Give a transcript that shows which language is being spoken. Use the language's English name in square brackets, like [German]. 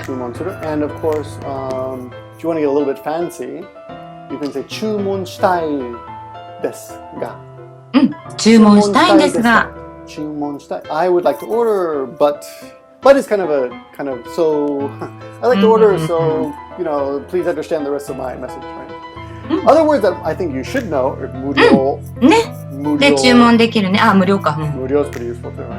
[Japanese] 注文する [English] And of course, if you want to get a little bit fancy, you can say [Japanese] 注文したいですが。うん、注文したいんですが。注文したい。 [English] I would like to order, but is kind of so. I like to order, so please understand the rest of my message, right? Other words that I think you should know are 無料。 [Japanese] ね。で、注文できるね。あ、無料か。 [English] 無料 is pretty useful too, right?